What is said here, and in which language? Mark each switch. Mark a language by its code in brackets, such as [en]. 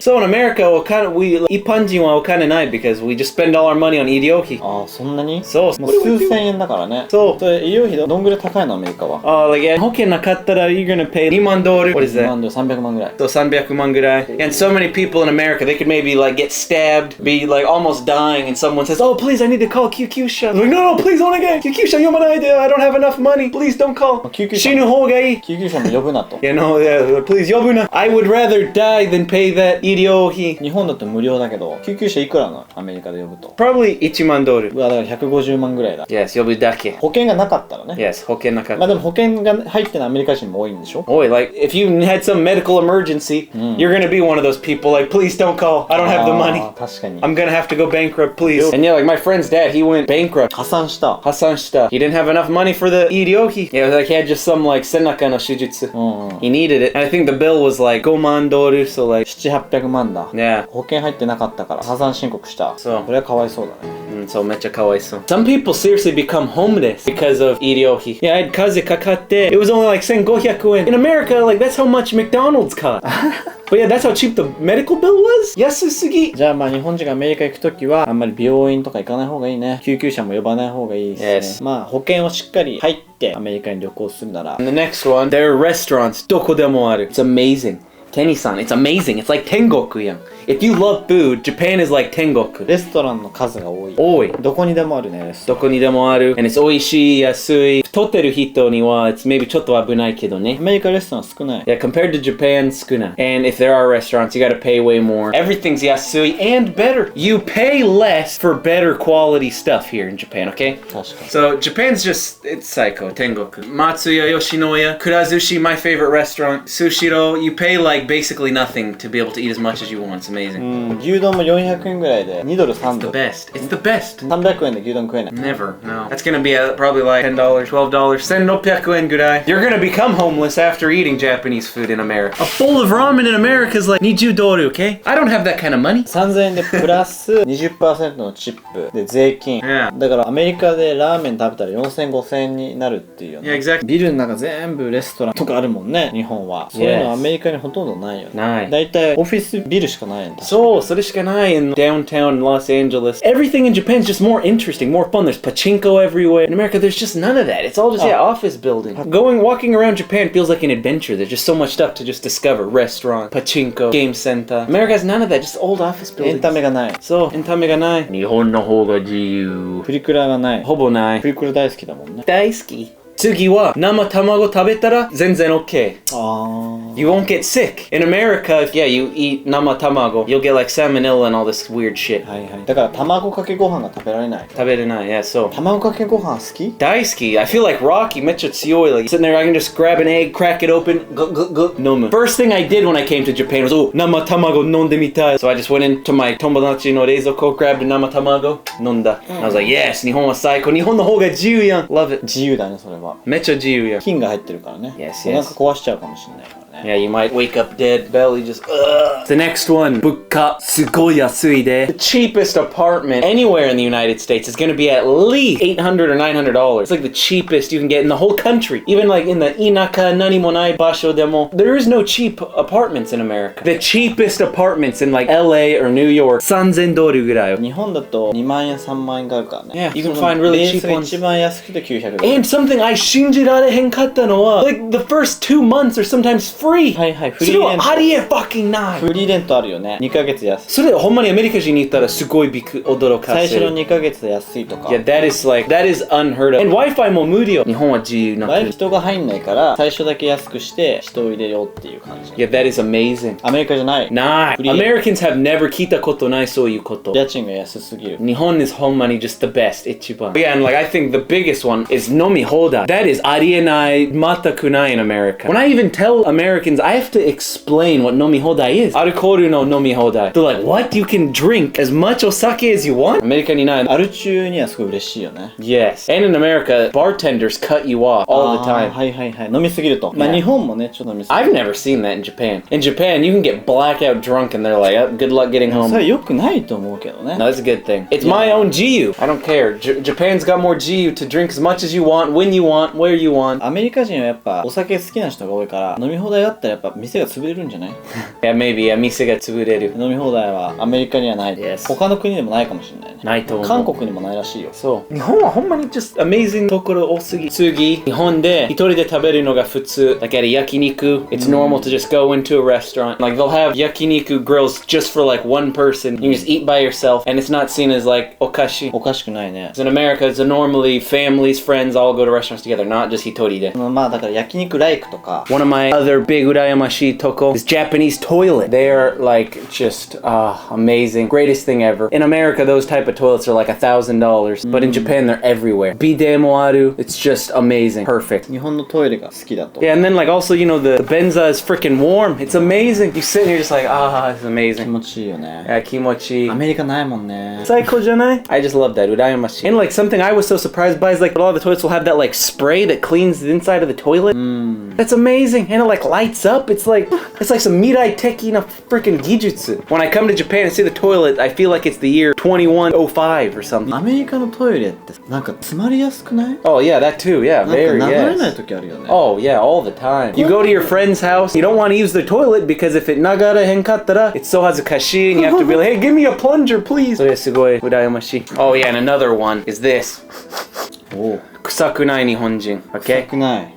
[en] so in America, [ja] 一般人はお金ない [en] because we just spend all our money on 医療費。 [ja] そんなに？そう。もう数千円だからね。そう。それ医療費どんぐらい高いのアメリカは？ [en] Like [ja] 保険なかったら [en] you're gonna pay 2万ドル。 What is that? [ja] 2万ドル、300万ぐらい。 So 300万ぐらい。 [en] And so many people in America, they could maybe like get stabbed, be like almost dying, and someone says, "Oh, please, I need to call 救急車." Like, no, please, お願い。 [ja] 救急車呼ばないで。 [en] I don't have enough money. Please don't call. [ja] 死ぬ方がいい。救急車も呼ぶなと。 [en] Yeah, no, please [ja] 呼ぶな。 [en] I would rather die than pay that 医療費。 [ja] 日本だと無料だけど、救急車いくらのアメリカで呼ぶと？ [en] Probably 1万ドル。 [ja] だから150万ぐらいだ。 Yes, 呼ぶだけ。保険がなかったらね。 Yes, 保険なかった。でも保険が入ってないアメリカ人も多いんでしょ？ [en] Boy, like if you had some medical emergency, you're gonna be one of those people like, please don't call. I don't have the money. [ja] 確かに。 [en] I'm gonna have to go bankrupt, please. And yeah, like my friend's dad, he went bankrupt. [ja] 破産した。破産した。 [en] He didn't have enough money for the 医療費. Yeah, like he had just some like [ja] 背中の手術. [en] He needed it. And I think the bill was like 5万ドル, so like [ja] 700-800万だ。 [en] Yeah. [ja] 保険入ってなかったから破産申告した。そう。これはかわいそうだね。そうめっちゃかわいそう。 [en] Some people seriously become homeless because of 医療費. Yeah, I had [ja] 風邪かかって [en] it was only like 1500円. In America, like that's how much McDonald's cost. But yeah, that's how cheap the medical bill was. [ja] 安すぎ。じゃあまあ日本人がアメリカ行くときはあんまり病院とか行かない方がいいね。救急車も呼ばない方がいいですね。まあ保険をしっかり入ってアメリカに旅行するなら。 [en] And the next one, there are restaurants. [ja] どこでもある。 [en] It's amazing. Kenny-san, it's amazing. It's like 天国やん。 If you love food, Japan is like 天国。 [ja] レストランの数が多い。多い。どこにでもあるね。どこにでもある。 [en] And it's [ja] 美味しい、安い。太ってる人には [en] it's maybe [ja] ちょっと危ないけどね。アメリカレストラン少ない。 [en] Yeah, compared to Japan, 少ない。 And if there are restaurants, you gotta pay way more. Everything's 安い and better. You pay less for better quality stuff here in Japan, okay? [ja] 確かに。 [en] So Japan's just, it's psycho, 天国。Matsuya Yoshinoya, Kurazushi, my favorite restaurant. Sushiro, you pay like basically nothing to be able to eat as much as you want. It's amazing. [ja] 牛丼も400円ぐらいで2ドル3ドル。 [en] It's the best. It's the best. [ja] 300円で牛丼食えない。 [en] Never, no. That's gonna be probably like $10, $12, 1600円ぐらい. You're gonna become homeless after eating Japanese food in America. A bowl of ramen in America is like 20ドル, okay? I don't have that kind of money. [ja] 3000円でプラス 20% のチップで税金。 [en] Yeah. [ja] だからアメリカでラーメン食べたら4000、5000円になるっていうよね。 [en] Yeah, exactly. [ja] ビルの中全部レストランとかあるもんね、日本は。そういうのアメリカにほとんどないよね。ない。だいたいオフィスビルしかないんだ。そう、それしかない [en] in downtown Los Angeles. Everything in Japan is just more interesting, more fun. There's pachinko everywhere. In America, there's just none of that. It's all just office buildings. Walking around Japan feels like an adventure. There's just so much stuff to just discover. Restaurant, pachinko, game center. America has none of that. Just old office [ja] エン [en] buildings. [ja] タメがない。そう、エンタメがない。日本の方が自由。プリクラがない。ほぼない。プリクラ大好きだもんね。大好き。次は生卵食べたら全然 OK. [en] You won't get sick. In America, if you eat 生卵, you'll get like salmonella and all this weird shit. [ja] はいはい。だから卵かけご飯が食べられない。食べれない。 [en] Yeah, so. [ja] 卵かけご飯好き？大好き. [en] I feel like Rocky [ja] めっちゃ強い. [en] Like sitting there, I can just grab an egg, crack it open,飲む. First thing I did when I came to Japan was, [ja] 生卵飲んでみたい. [en] So I just went into my [ja] 友達の冷蔵庫, [en] grabbed a 生卵, [ja] 飲んだ. [en] I was like, yes, [ja] 日本は最高. 日本の方が自由やん. [en] Love it. [ja] 自由だね、それは。めっちゃ自由やん。菌が入ってるからね。 [en] Yes, [ja] お腹壊しちゃうかもしれないからね。 [en] Yeah, you might wake up dead, belly just, The next one, [ja] 物価すごい安いで. [en] The cheapest apartment anywhere in the United States is going to be at least $800 or $900. It's like the cheapest you can get in the whole country. Even like in the [ja] 田舎何もない場所でも [en] there is no cheap apartments in America. The cheapest apartments in like LA or New York, 3000ドルぐらい. [ja] 日本だと2万円、3万円があるからね。 [en] Yeah, you can find really cheap ones. [ja] 一番安くて900ドル。 [en] And something I [ja] 信じられへんかったのは [en] like the first 2 months are sometimes free! [ja] はいはい、フそれはリーレント。ありえ fucking ない。フリーレントあるよね。 2ヶ月安い。それほんまにアメリカ人に言ったらすごい驚かせる。最初の2ヶ月安いとか。 [en] Yeah, that is unheard of. [ja] And Wi-Fi も無料。日本は自由な国。人が入んないから最初だけ安くして人を入れようっていう感じ。 [en] Yeah, that is amazing. [ja] アメリカじゃない。ない。 [en] Americans have never [ja] 聞いたことないそういうこと。家賃が安すぎる。 [en] 日本 is ほんまに just the best 一番。 Yeah, and like I think the biggest one is 飲み放題。 That is ありえない。 [ja] 全くない [en] in America. When I even tell Americans, I have to explain what 飲み放題 is. [ja] アルコールの飲み放題。 [en] They're like, what? You can drink as much お酒 as you want? [ja] アメリカにない。アル中にはすごい嬉しいよね。 [en] Yes. And in America, bartenders cut you off all the time. [ja] はいはいはい。飲みすぎると。まあ日本もね、ちょっと飲みすぎる。 [en] I've never seen that in Japan. In Japan, you can get blackout drunk and they're like, oh, good luck getting home. [ja] それ良くないと思うけどね。 [en] No, that's a good thing. It's my own GU. I don't care. Japan's got more GU to drink as much as you want, when you want, where you want. [ja] アメリカ人はやっぱお酒好きな人が多いから飲み放題だったらやっぱ店が潰れるんじゃない？ [en] Yeah, maybe. [ja] 店が潰れる。飲み放題はアメリカにはない。 [en] Yes. [ja] 他の国でもないかもしれないね。ないと思う。韓国にもないらしいよ。そう。日本はほんまに [en] just amazing [ja] ところ多すぎ。次、日本で一人で食べるのが普通。 [en] Like at a 焼肉, it's normal to just go into a restaurant. Like they'll have 焼肉 grills just for like one person. You just eat by yourself and it's not seen as like おかしい。 [ja] おかしくないね。 [en] In America, it's normally families, friends all go to restaurants together, not just 一人で。 [ja] まあだから焼肉ライクとか。 [en] One of my other big [ja] 羨ましいとこ [en] is Japanese toilet. They are like just amazing. Greatest thing ever. In America, those type of toilets are like $1,000. But in Japan, they're everywhere. [ja] ビデもある. [en] It's just amazing. Perfect. [ja] 日本のトイレが好きだと。 [en] Yeah, and then like also, you know, the benza is freaking warm. It's amazing. You sit and you're just like, it's [ja] 気 [en] amazing. [ja] 持ちいいよね。 Yeah, 気持ちいい。アメリカないもんね。最高じゃない? [en] I just love that. [ja] 羨ましい. [en] And like something I was so surprised by is like a lot of the toilets will have that like spray that cleans the inside of the toilet. That's amazing. And it like lights up. It's like some 未来的な freaking 技術. When I come to Japan and see the toilet, I feel like it's the year 2105 or something. [ja] アメリカのトイレってなんか詰まりやすくない？ [en] Oh yeah, that too. Yeah, [ja] なんか [en] very [ja] 流れない [en] yes. [ja] 時あるよね。 [en] Oh yeah, all the time. You go to your friend's house, you don't want to use the toilet because if it [ja] 流れへんかったら [en] it's so 恥ずかしい and you have to be like, hey, give me a plunger, please. [ja] それすごい羨ましい. [en] Oh yeah, and another one is this. [ja] おう。臭くない日本人. 臭 [en] Okay? [ja] くない。